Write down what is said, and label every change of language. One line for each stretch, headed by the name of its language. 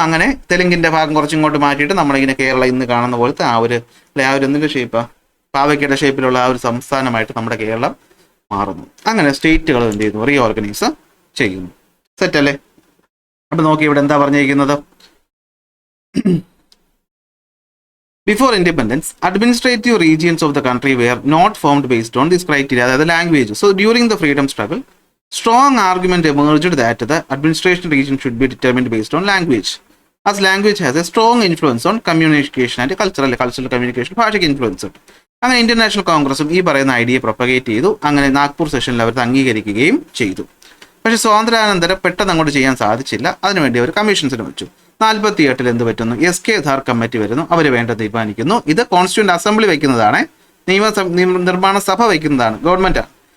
Malayalam: അങ്ങനെ തെലുങ്കിന്റെ ഭാഗം കുറച്ചിങ്ങോട്ട് മാറ്റിയിട്ട് നമ്മളിങ്ങനെ കേരളം ഇന്ന് കാണുന്ന പോലത്തെ ആ ഒരു എന്തിന്റെ ഷേപ്പാ, പാവയ്ക്കയുടെ ഷേപ്പിലുള്ള ആ ഒരു സംസ്ഥാനമായിട്ട് നമ്മുടെ കേരളം മാറുന്നു. അങ്ങനെ സ്റ്റേറ്റുകൾ എന്ത് ചെയ്യുന്നു? റീ ഓർഗനൈസ് ചെയ്യുന്നു. സെറ്റ് അല്ലേ? അപ്പൊ നോക്കി ഇവിടെ എന്താ പറഞ്ഞിരിക്കുന്നത്?
English: Before independence, administrative regions of the country were not formed based on this criteria, that is language. So during the freedom struggle, strong argument emerged that the administration region should be determined based on language, as language has a strong influence on communication and cultural communication.
Malayalam: ഭാഷയ്ക്ക് influence ഉണ്ട്. അങ്ങനെ international കോൺഗ്രസും ഈ പറയുന്ന idea propagate ചെയ്തു. അങ്ങനെ നാഗ്പൂർ സെഷനിൽ അവർ അംഗീകരിക്കുകയും ചെയ്തു. പക്ഷെ സ്വാതന്ത്ര്യാനന്തരം പെട്ടെന്ന് അങ്ങോട്ട് ചെയ്യാൻ സാധിച്ചില്ല. അതിനുവേണ്ടി അവർ കമ്മീഷൻസിന് വെച്ചു. 48 എന്ത് പറ്റുന്നു? SK ധാർ കമ്മിറ്റി വരുന്നു. അവർ വേണ്ട തീരുമാനിക്കുന്നു. ഇത് കോൺസ്റ്റിറ്റ്യൂന്റ് അസംബ്ലി വയ്ക്കുന്നതാണ്, നിർമ്മാണ സഭ വയ്ക്കുന്നതാണ്, ഗവൺമെന്റാണ്.